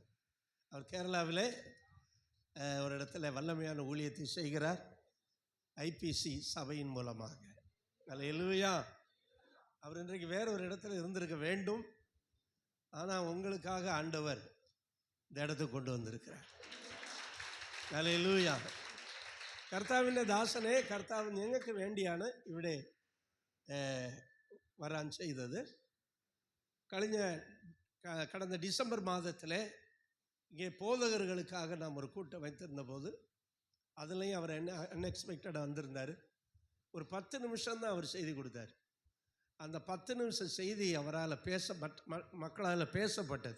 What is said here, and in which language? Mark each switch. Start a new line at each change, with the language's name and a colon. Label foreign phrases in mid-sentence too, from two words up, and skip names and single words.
Tamil: அவர் கேரளாவிலே ஒரு இடத்துல வல்லமையான ஊழியத்தை செய்கிறார், ஐபிசி சபையின் மூலமாக. அல்லேலூயா. அவர் இன்றைக்கு வேற ஒரு இடத்துல இருந்திருக்க வேண்டும், ஆனால் உங்களுக்காக ஆண்டவர் இந்த இடத்துக்கு கொண்டு வந்திருக்கிறார். அல்லேலூயா.
Malayalam: കർത്താവിൻ്റെ ദാസനെ കർത്താവ് ഞങ്ങൾക്ക് വേണ്ടിയാണ് ഇവിടെ വരാൻ ചെയ്തത്.
Tamil: கடந்த டிசம்பர் மாதத்தில் இங்கே போதகர்களுக்காக நாம் ஒரு கூட்டம் வைத்திருந்த போது அதுலேயும் அவர் அன்எக்ஸ்பெக்டடாக வந்திருந்தார். ஒரு 10 நிமிஷம் தான் அவர் செய்தி கொடுத்தார். அந்த 10 நிமிஷம் செய்தி அவரால் மக்களால் பேசப்பட்டது.